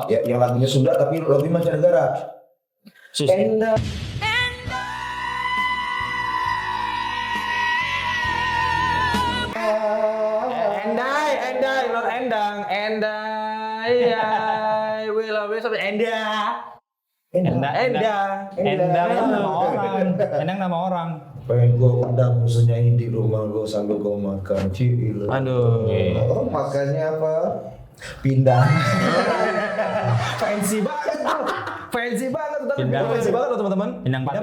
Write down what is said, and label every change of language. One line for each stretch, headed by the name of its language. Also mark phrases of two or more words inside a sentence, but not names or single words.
Indonesian: ya, yang lagunya Sunda tapi lagu mancanegara. Susi. Enda. Endai, Lord Endang, Endai,
English: will always be Enda.
Indonesian: Enda. Endang nama orang. Endang nama orang. Pengen gue undang musuhnya di rumah gue sambil gue makan cil. Aduh. Oh, makannya apa? Pindah. Fancy banget. Fancy banget, Pindang. fancy banget loh, teman-teman. Pindang patin.